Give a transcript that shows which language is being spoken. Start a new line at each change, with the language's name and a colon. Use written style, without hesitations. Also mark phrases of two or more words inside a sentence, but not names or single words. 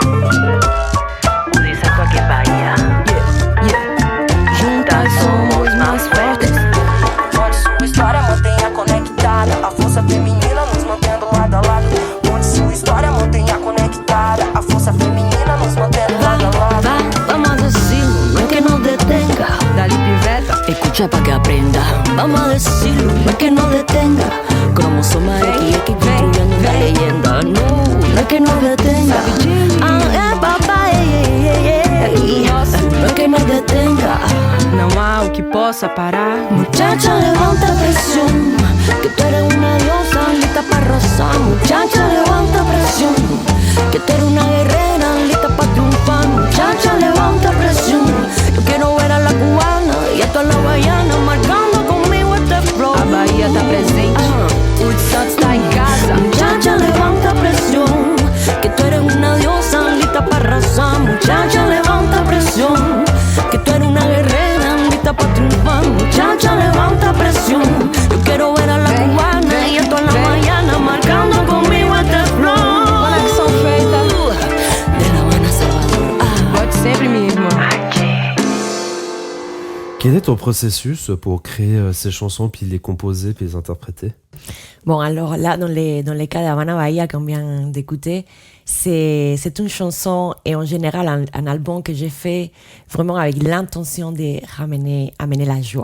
Spanish: Dice esto aquí en Bahía. Juntas somos más fuertes.
Portuguese: Onde sua história mantenha conectada, a força feminina nos mantendo lado a lado. Onde sua história mantenha conectada, a força feminina nos mantendo lado a lado.
Spanish: Vamos a decirlo, no es que nos detenga.
Portuguese: Dali piveta.
Spanish: Escucha pa' que aprenda. Vamos a decirlo, no es que nos detenga. Cromosoma XX construyendo una leyenda. No es que nos detenga. Papá, no es que nos detenga.
Portuguese: Não há o que possa parar.
Spanish: Muchacha, levanta presión, que tú eres una diosa lista para arrasar. Muchacha, levanta presión, que tú eres una guerrera lista para triunfar. Muchacha, levanta presión, yo quiero ver a la cubana y a toda la guayana marcando conmigo este flow.
Portuguese: A Bahia tá presente, o de Santos tá em casa.
Spanish: Muchacha, levanta presión, que tú eres una diosa lista para arrasar. Muchacha, levanta presión, que tú eres una guerrera lista para triunfar. Muchacha, levanta presión, yo quiero ver a la cubana y a toda la guayana marcando conmigo este flow.
Portuguese: Conexão feita.
Spanish: De La Habana, Salvador.
Portuguese: Volte sempre, minha irmã.
French: Quel est ton processus pour créer ces chansons, puis les composer, puis les interpréter? Bon, alors là, dans les cas d'Havana Bahia qu'on vient d'écouter, c'est une chanson et en général un album que j'ai fait vraiment avec l'intention de amener la joie.